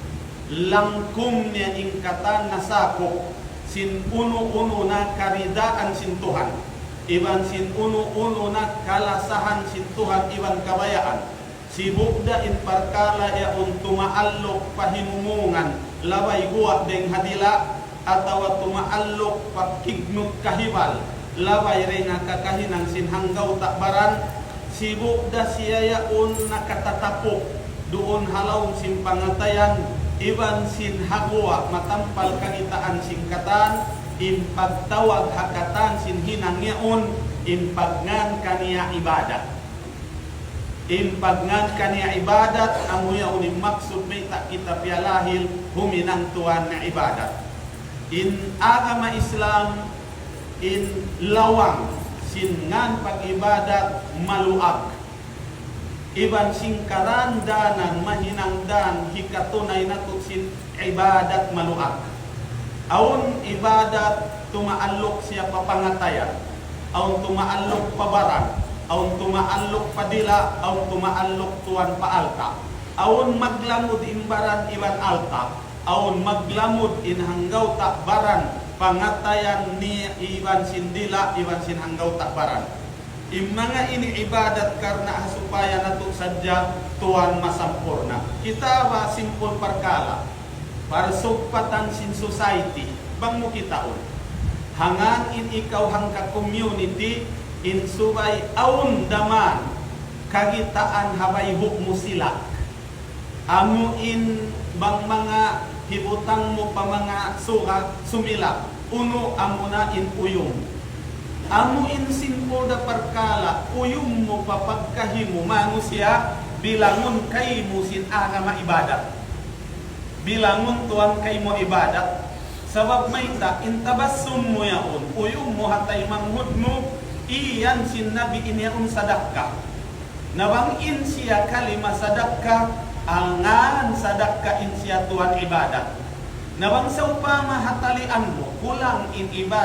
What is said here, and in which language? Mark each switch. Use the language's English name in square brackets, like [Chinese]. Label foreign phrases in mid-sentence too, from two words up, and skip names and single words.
[Tausug] langkum niya ingkatan nasako sin uno-uno na karidaan sin Tuhan iban sin uno-uno na kalasahan sin Tuhan iban kabayaan si bukda in parkala ya tumaallok pahinumungan laway guwak deng hadila atawa tumaallok pakignut kahibal laway rin kakahinang sin hanggaw takbaran si bukda siya yaon nakatatapok doon halaw sin pangatayan iban sin hagwa matampal kagitaan singkatan impagtawag hakatan sin hinangyaon impagngan kaniya ibadat impagngan kaniya ibadat amuya unim maksud may tak kita pialahil huminang tuan na ibadat in agama Islam in lawang singan pag-ibadat maluag iban singkaran danan mahinangdan hikatunay nato sin ibadat maluag awon ibadat tumaallok siya papangatayan awon tumaallok pabaran awon tumaallok padila awon tumaallok tuan paalta awon maglamod imbaran iban alta awon maglamod inhanggaw takbaran pangatayan ni iban sindila iban sinhanggaw takbaran mga ini ibadat karena supaya nato sadya tuan masampurna kita ba simple parkala para sugpatan sin society bang mo kitaon hangan in ikaw hangka community in subay aun daman kagitaan habay huk mo sila amo in bang mga hibutang mo pa mga suka sumila uno amo na in uyong amo in simple da parkala uyong mo papagkahimo manusya bilangon kay mo sin agama ibadat bilangon tuan kay mo ibadat sabab may ta intabassum mo yaon uyong mo hatay manghud mo iyan sin nabi inyaon sadaka nabangin siya kalima sadaka angan sadaka in siya tuan ibadat nabangsaw pa mahatalian mo kulang in ibadat